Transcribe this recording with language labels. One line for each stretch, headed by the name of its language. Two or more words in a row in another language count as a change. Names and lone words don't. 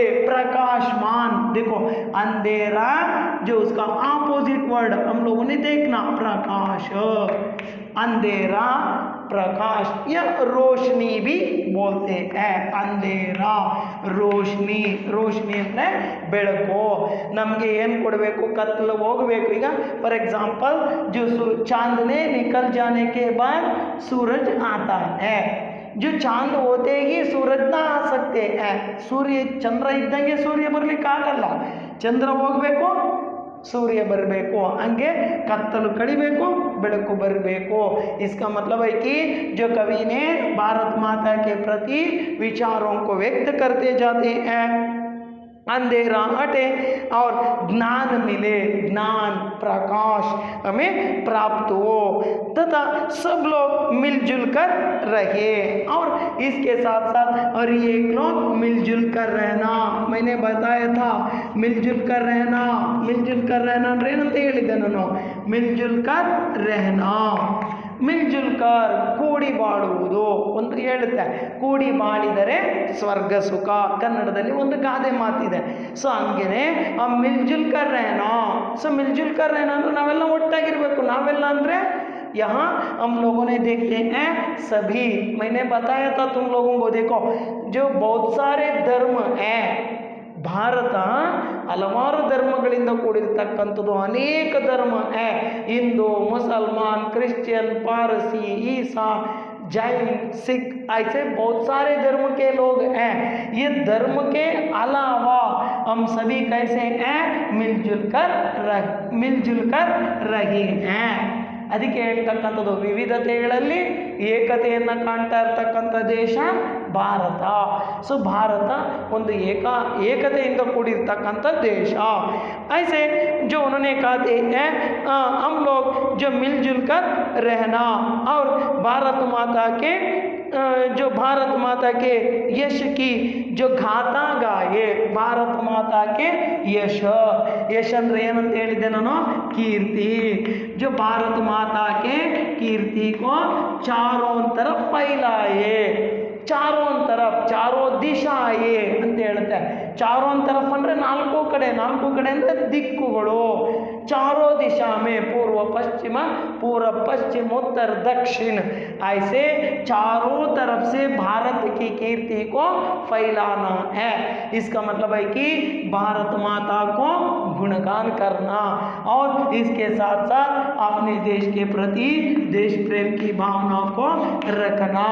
Hindi: प्रकाशमान। देखो, अंधेरा जो उसका ऑपोजिट वर्ड हम लोगों ने देखना, प्रकाश। अंधेरा प्रकाश या रोशनी भी बोलते हैं। अंधेरा रोशनी, रोशनी
Kannada: ಅಂದರೆ ಬೆಳಕು। ನಮಗೆ ಏನು ಕೊಡಬೇಕು? ಕತ್ತಲು ಹೋಗಬೇಕು।
Hindi: ಈಗ
English: for example
Hindi: जो चांद ने निकल जाने के बाद सूरज आता है, जो चांद होते ही सूरज ना आ सकते हैं।
Kannada: ಸೂರ್ಯ ಚಂದ್ರ ಇದ್ದಂಗೆ सूर्य ಬರಲಿಕ್ಕೆ ಆಗಲ್ಲ। ಚಂದ್ರ ಹೋಗಬೇಕು, ಸೂರ್ಯ ಬರಬೇಕು, ಹಂಗೆ ಕತ್ತಲು ಕಡಿಬೇಕು, ಬೆಳಕು ಬರಬೇಕು।
Hindi: इसका मतलब है कि जो कवि ने भारत माता के प्रति विचारों को व्यक्त करते जाते हैं, अंधेरा हटे और ज्ञान मिले, ज्ञान प्रकाश हमें प्राप्त हो तथा सब लोग मिलजुल कर रहे। और इसके साथ साथ और एक लोग मिलजुल कर रहना। मैंने बताया था मिलजुल कर रहना, मिलजुल कर रहना
Kannada: ಅಂದ್ರೆ ಏನಂತ ಹೇಳಿದ್ದೆ ನಾನು?
Hindi: मिलजुल कर रहना, मिलजुल कर
Kannada: ಕೂಡಿ ಬಾಳುವುದು ಒಂದು ಹೇಳುತ್ತೆ, ಕೂಡಿ ಬಾಳಿದರೆ ಸ್ವರ್ಗ ಸುಖ। ಕನ್ನಡದಲ್ಲಿ ಒಂದು ಗಾದೆ ಮಾತಿದೆ। ಸೊ ಹಂಗೇನೆ
Hindi: मिलजुल कर रहना। ಸೊ मिलजुल कर रहना
Kannada: ಅಂದ್ರೆ ನಾವೆಲ್ಲ ಒಟ್ಟಾಗಿರ್ಬೇಕು। ನಾವೆಲ್ಲ ಅಂದ್ರೆ
Hindi: यहाँ हम लोगों ने देखते हैं सभी, मैंने बताया था तुम लोगों को, देखो जो बहुत सारे धर्म हैं,
Kannada: ಭಾರತ ಹಲವಾರು ಧರ್ಮಗಳಿಂದ ಕೂಡಿರ್ತಕ್ಕಂಥದ್ದು, ಅನೇಕ ಧರ್ಮ है। ಹಿಂದೂ, ಮುಸಲ್मान,
Hindi: क्रिश्चियन, पारसी, ईसा, जैन, सिख, ऐसे बहुत सारे धर्म के लोग हैं। ये धर्म के अलावा हम सभी कैसे हैं? मिलजुल कर रहे हैं।
Kannada: ಅದಕ್ಕೆ ಹೇಳ್ತಕ್ಕಂಥದ್ದು ವಿವಿಧತೆಗಳಲ್ಲಿ ಏಕತೆಯನ್ನು ಕಾಣ್ತಾ ಇರ್ತಕ್ಕಂಥ ದೇಶ ಭಾರತ। ಸೊ ಭಾರತ ಒಂದು ಏಕತೆಯಿಂದ ಕೂಡಿರ್ತಕ್ಕಂಥ ದೇಶ।
Hindi: ऐसे जो उन्होंने कहते हैं हम लोग जो मिलजुल कर रहना और भारत माता के जो भारत माता के यश की जो गाथा गाए, भारत माता के यश, यश
Kannada: ಅಂದ್ರೆ ಏನಂತ ಹೇಳಿದ್ದೆ ನಾನು?
Hindi: ಕೀರ್ತಿ। जो भारत माता के कीर्ति को चारों तरफ फैलाए, चारों तरफ, चारों दिशाए
Kannada: ಅಂತ ಹೇಳುತ್ತೆ।
Hindi: चारों तरफ
Kannada: ಅಂದ್ರೆ ನಾಲ್ಕು ಕಡೆ, ನಾಲ್ಕು ಕಡೆ ಅಂದ್ರೆ ದಿಕ್ಕುಗಳು।
Hindi: चारों दिशा में पूर्व पश्चिम उत्तर दक्षिण, ऐसे चारों तरफ से भारत की कीर्ति को फैलाना है। इसका मतलब है कि भारत माता को गुणगान करना और इसके साथ साथ अपने देश के प्रति देश प्रेम की भावना को रखना।